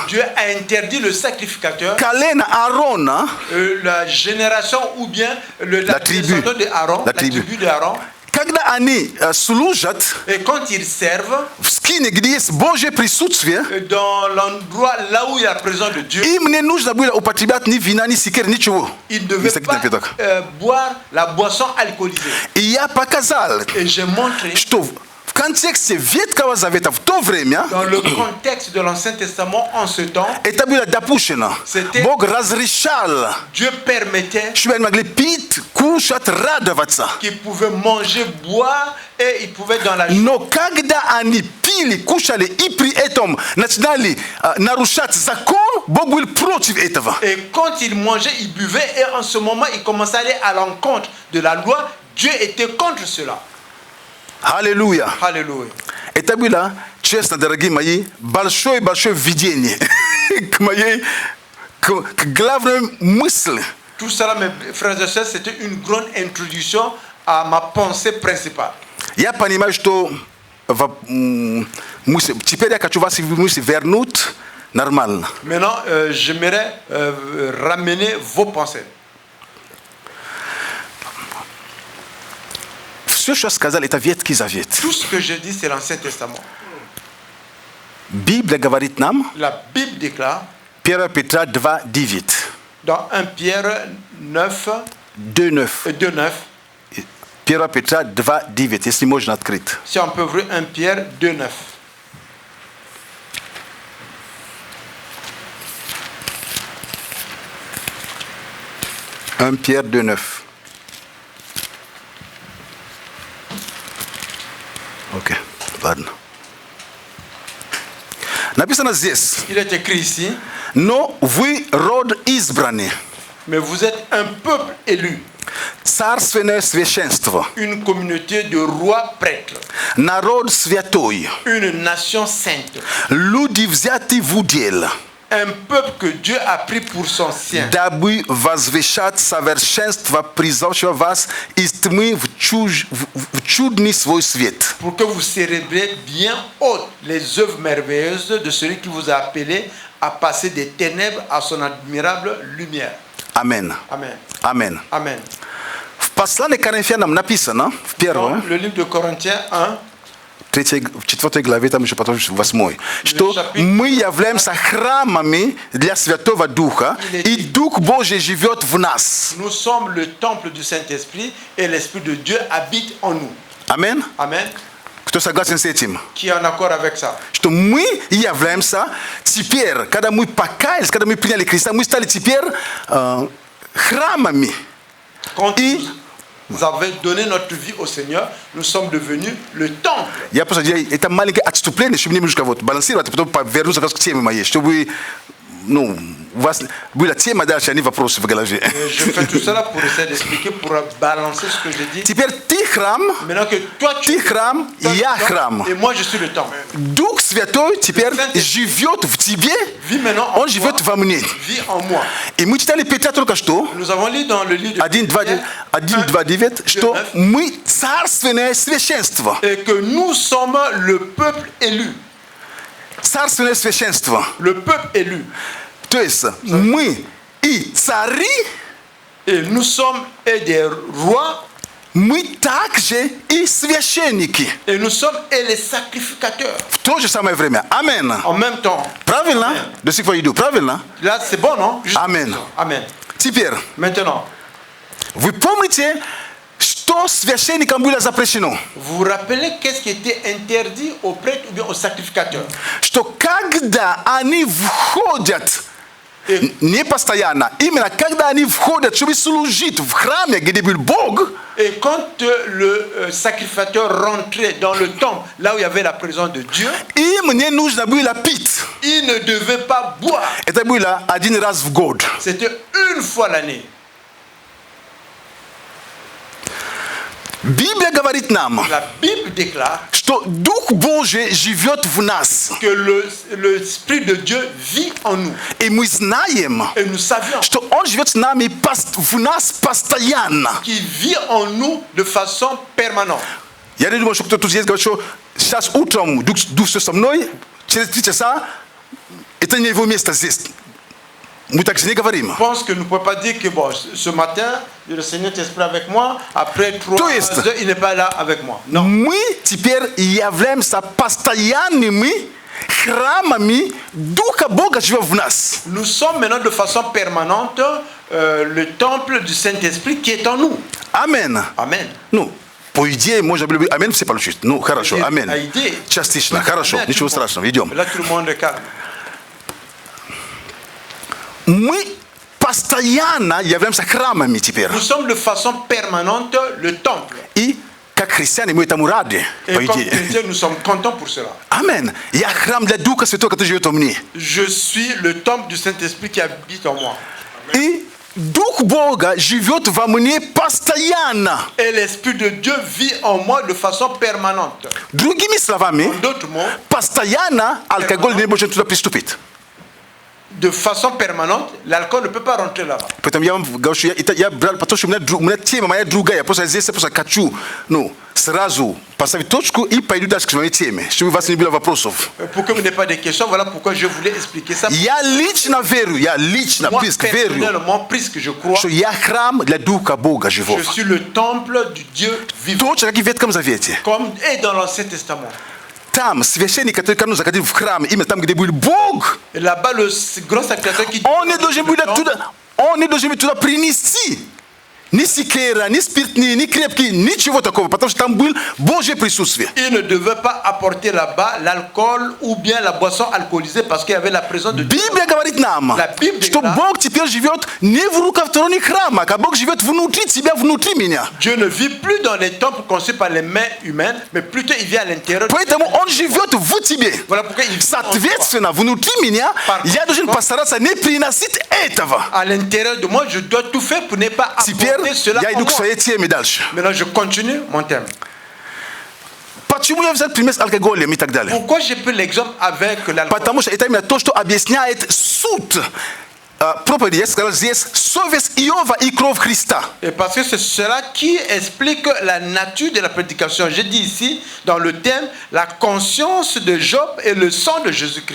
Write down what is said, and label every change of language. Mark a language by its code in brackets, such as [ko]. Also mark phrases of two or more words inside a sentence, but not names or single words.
[fr] Dieu a interdit le sacrificateur, [ru] колено Аарона, [fr] la génération ou bien la tribu. descendance de Aaron, La la tribu. tribu de Aaron. [ru] когда они служат [fr] Et quand ils servent [ru] в скине, где есть Божье присутствие, [fr] dans l'endroit là où il y a la présence de Dieu, [ru] им не нужно было употреблять ни вина, ни сикер, ничего. [fr] ils ne devaient pas boire la boisson alcoolisée. [ru] И я показал, [fr] Et j'ai montré [ru] что в контексте Ветхого Завета в то время [fr] dans le contexte de l'Ancien Testament en ce temps, [ru] это было допущено. [fr] C'était- [ru] Бог разрешал, [fr] Dieu permettait [ru] чтобы они могли пить, кушать, радоваться. [fr] qu'ils pouvaient manger, boire et ils pouvaient dans la joie. [ru] Но когда они пили, кушали и при этом начинали нарушать закон, Бог был против этого. [fr] Et quand ils mangeaient, ils buvaient et en ce moment, ils commençaient à aller à l'encontre de la loi. Dieu était contre cela. [ru] Аллилуйя. [fr] Alléluia. [ru] Это было, честно, дорогие мои, большое-большое введение к моей, к главной мысли. [fr] Tout cela, mes frères et sœurs, c'était une grande introduction à ma pensée principale. [ru] Я понимаю, что теперь я хочу вас вернуть нормально. [fr] Maintenant, j'aimerais ramener vos pensées. [ru] Все, что сказали, это Ветхий Завет. [fr] Tout ce que je dis, c'est l'Ancien Testament. [ru] Библия говорит нам, [fr] La Bible déclare [ru] 1 Петра 2:9. [fr] dans 1 Pierre 9 2:9. et 2:9, 1 Петра 2:9, если можно открыть. si on peut ouvrir 1 Pierre 2:9. Pierre 2:9. [ru] Ok, ладно. Написано здесь, [fr] Il est écrit ici, [ru] но вы род избранный, [fr] mais vous êtes un peuple élu, [ru] царственное священство, [fr] une communauté de rois prêtres, [ru] народ святой, [fr] une nation sainte, [ru] люди взяты в удел, [fr] un peuple que Dieu a pris pour son sien, [ru] дабы возвещать совершенство призывшего вас из тьмы в чудный свой свет. [fr] pour que vous célébriez bien haute les œuvres merveilleuses de celui qui vous a appelé à passer des ténèbres à son admirable lumière. [ru] Амен. [fr] Amen. [ru] Амен. [fr] Amen. [ru] В послании к Коринфянам написано, в [fr] Dans [ru] первом, [fr] le livre de Corinthiens 1, [ru] в 4 главе, там еще потом 8, что мы являемся храмами для Святого Духа, и Дух Божий живет в нас. [fr] nous sommes le temple du Saint-Esprit et l'Esprit de Dieu habite en nous. [ru] Амен. [fr] Amen. [ru] Кто согласен с этим? [fr] Qui est en accord avec ça? [ru] Что мы являемся теперь, когда мы покаялись, когда мы приняли Христа, мы стали теперь храмами. [fr] Quand [ru] И [fr] nous avons donné notre vie au Seigneur, nous sommes devenus le temple. [ru] я просто это маленькое отступление, чтобы немножко вот балансировать, а потом вернуться к теме моей, чтобы у вас была тема дальше, а не вопросы в голове. [fr] Je fais tout cela pour essayer d'expliquer, pour balancer ce que j'ai dit. [ru] Теперь ты храм, [fr] Maintenant que toi tu [ru] ты храм, [fr] toi, [ru] я [fr] tu es [ru] храм. [fr] et moi je suis le temple. [ru] Дух Святой теперь живет в тебе, [fr] Vis maintenant en [ru] он живет во мне. [fr] Vis en moi. [ru] И мы читали Петра только что, [fr] Nous avons lu dans le livre de 1:2:9, [ru] что мы царственное священство. [fr] et que nous sommes le peuple élu. [ru] Царственное священство. [fr] Le peuple élu. [ru] То есть мы и цари, [fr] Et nous sommes et des rois, [ru] Мы также и священники. [fr] Et nous sommes les sacrificateurs. [ru] W to же самое время. [fr] Amen. En même temps. [ru] Правильно? До сих пор иду. Правильно? [fr] Là, c'est bon, non? Juste Amen. Amen. [ru] Теперь, [fr] Maintenant, [ru] вы помните, что священникам было запрещено? [fr] vous vous rappelez qu'est-ce qui était interdit aux prêtres ou bien aux sacrificateurs? [ru] Что когда они входят, не постоянно, именно когда они входят, чтобы служить в храме, где был Бог, [fr] Et quand le sacrificateur rentrait dans le temple, là où il y avait la présence de Dieu, [ru] им не нужно было пить. [fr] il ne devait pas boire. [ru] Это было один раз в год. [fr] C'était une fois l'année. [ru] Библия говорит нам, [fr] La Bible déclare [ru] что Дух Божий живет в нас. [fr] que l'Esprit de Dieu vit en nous. [ru] И мы знаем, [fr] Et nous savions [ru] что Он живет с нами, в нас постоянно. [fr] qu'il vit en nous de façon permanente. [ru] Я не думаю, что кто-то здесь говорит, что сейчас утром Дух со мной, через 3 часа, это не его место здесь. Мы так же не говорим. [fr] Je pense que nous ne pouvons pas dire que bon, ce matin, le Seigneur est avec moi, après 3 [ru] То есть, [fr] heures, il n'est pas là avec moi. Non. [ru] Мы теперь являемся постоянными храмами Духа Бога, живет в нас. [fr] Nous sommes maintenant de façon permanente le temple du Saint-Esprit qui est en nous. [ru] Амен. [fr] Amen. [ru] Ну, по идее, можно было бы амен все получить. Ну, хорошо, По амен. идее. Частично, хорошо, [fr] Amen à [ru] ничего [fr] tout le monde. [ru] страшного, идем. [fr] Là, tout le monde est calme. [ru] Мы постоянно являемся храмами теперь. [fr] Nous sommes de façon permanente le temple. [ru] И как христиане мы этому рады, [fr] Et [ru] по [fr] comme [ru] идее. [fr] chrétiens, nous sommes contents pour cela. [ru] Амен. Я храм для Духа Святого, который живет во мне. [fr] Je suis le temple du Saint-Esprit qui habite en moi. [ru] И Дух Бога живет во мне постоянно. [fr] Et l'Esprit de Dieu vit en moi de façon permanente. [ru] Другими словами, [fr] En d'autres mots, [ru] постоянно алкоголь не может туда приступить. [fr] de façon permanente, l'alcool ne peut pas rentrer là-bas. [ru] Поэтому я вам говорю, что я брал, потому что у меня тема моя другая. Просто здесь я просто хочу, ну, сразу поставить точку и пойду дальше к своей теме, чтобы у вас не было вопросов. [fr] Pour que vous n'ayez pas de questions, voilà pourquoi je voulais expliquer ça. [ru] Я лично верю, [fr] Moi, [ru] близко верю, [fr] personnellement, puisque je crois, [ru] что я храм для Духа Бога живого. [fr] je suis le temple du Dieu vivant. [ru] Точно как и в Ветхом Завете. [fr] Comme et dans l'Ancien Testament. [ru] Там священник, который когда заходил в храм, именно там, где был Бог, [fr] Et là-bas, le grand sacrificateur qui [ru] он не должен был туда принести ни сикера, ни спиртные, ни крепкие, ничего такого, потому что там был Божье присутствие. [fr] il ne devait pas apporter là-bas l'alcool ou bien la boisson alcoolisée parce qu'il y avait la présence de Dieu. [ru] Библия говорит нам, [fr] La Bible [ru] что [fr] déclare- [ru] Бог теперь живет не в рукотворенных храмах, а Бог живет внутри тебя, внутри меня. [fr] Dieu ne vit plus dans les temples conçus par les mains humaines, mais plutôt il vit à l'intérieur. [ru] Поэтому Он живет в тебе. [fr] Voilà pourquoi il vit en toi. [ru] Соответственно, внутри меня я должен постараться не приносить этого. [fr] À l'intérieur de moi, je dois tout faire pour ne pas [ru] Теперь [fr] apporter cela [ru] я [fr] en [ru] иду к [fr] moi. [ru] своей теме дальше. [fr] Maintenant, je continue mon thème. [ru] Почему я взял пример с алкоголем и так далее? [fr] Pourquoi j'ai pris l'exemple avec l'alcool? [ru] Потому что это именно то, что объясняет суть проповеди. Я сказал здесь совесть Иова и кровь Христа. [fr] Et parce que c'est cela qui explique la nature de la prédication. J'ai dit ici, dans le thème, la conscience de Job et le sang de Jésus-Christ.